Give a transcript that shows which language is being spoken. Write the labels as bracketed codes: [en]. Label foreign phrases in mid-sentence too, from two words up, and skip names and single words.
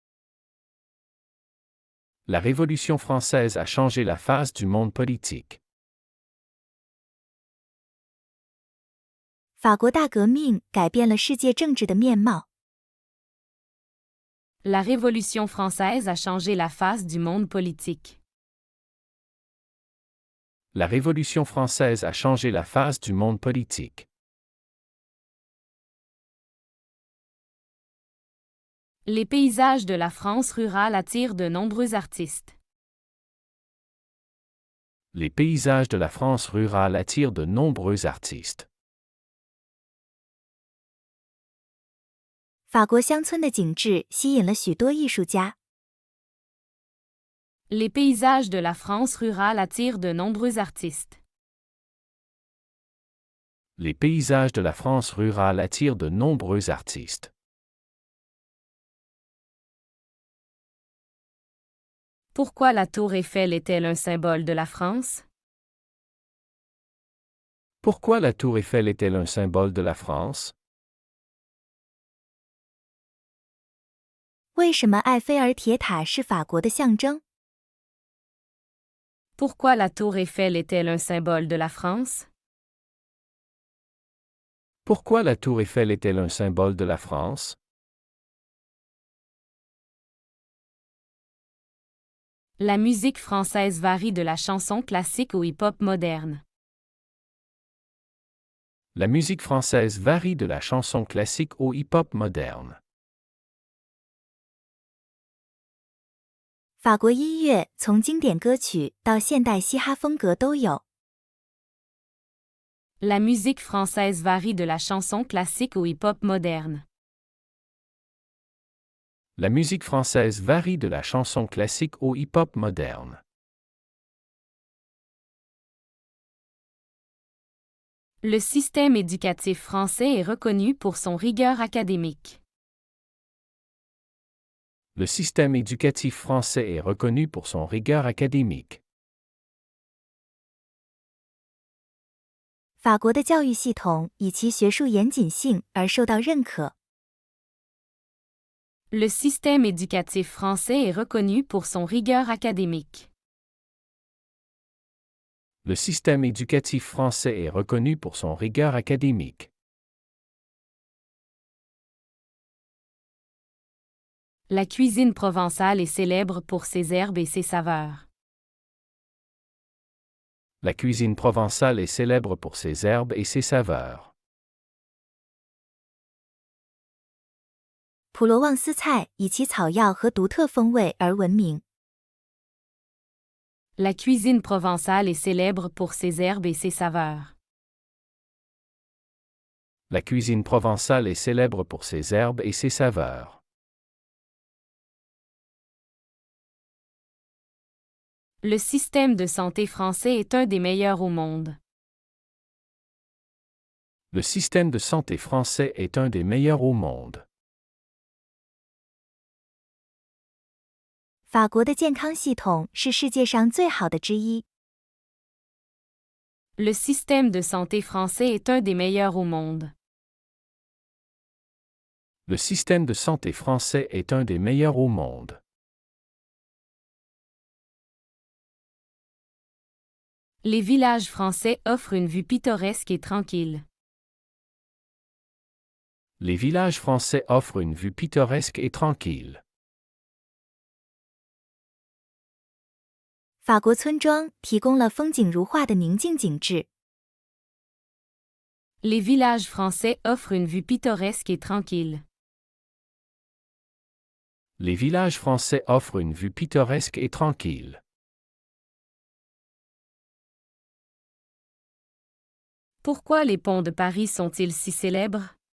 [fr] La Révolution française a changé la face du monde politique. [zh] 法国大革命改变了世界政治的面貌。 [fr] La Révolution française a changé la face du monde politique. La Révolution française a changé la face du monde politique. Les paysages de la France rurale attirent de nombreux artistes. Les paysages de la France rurale attirent de nombreux artistes. [zh] 法国乡村的景致吸引了许多艺术家。 [fr] Les paysages de la France rurale attirent de nombreux artistes. Les paysages de la France rurale attirent de nombreux artistes. Pourquoi la tour Eiffel est-elle un symbole de la France? Pourquoi la tour Eiffel est-elle un symbole de la France? [zh] 为什么埃菲尔铁塔是法国的象征？ [fr] Pourquoi la tour Eiffel est-elle un symbole de la France? Pourquoi la tour Eiffel est-elle un symbole de la France? La musique française varie de la chanson classique au hip-hop moderne. La musique française varie de la chanson classique au hip-hop moderne. [zh] 法国音乐从经典歌曲到现代嘻哈风格都有。 [fr] La musique française varie de la chanson classique au hip-hop moderne. La musique française varie de la chanson classique au hip-hop moderne. Le système éducatif français est reconnu pour son rigueur académique. Le système éducatif français est reconnu pour son rigueur académique. [zh] 法国的教育系统以其学术严谨性而受到认可。 [fr] Le système éducatif français est reconnu pour son rigueur académique. Le système éducatif français est reconnu pour son rigueur académique. La cuisine provençale est célèbre pour ses herbes et ses saveurs. La cuisine provençale est célèbre pour ses herbes et ses saveurs. [zh] 普罗旺斯菜以其草药和独特风味而闻名。 [fr] La cuisine provençale est célèbre pour ses herbes et ses saveurs. La cuisine provençale est célèbre pour ses herbes et ses saveurs. Le système de santé français est un des meilleurs au monde. Le système de santé français est un des meilleurs au monde. [zh] 法国的健康系统是世界上最好的之一。 [fr] Le système de santé français est un des meilleurs au monde. Le système de santé français est un des meilleurs au monde. Les villages français offrent une vue pittoresque et tranquille. Les villages français offrent une vue pittoresque et tranquille. [zh] 法国村庄提供了风景如画的宁静景致。 [fr] Les villages français offrent une vue pittoresque et tranquille. Les villages français offrent une vue pittoresque et tranquille. Pourquoi les ponts de Paris sont-ils si célèbres?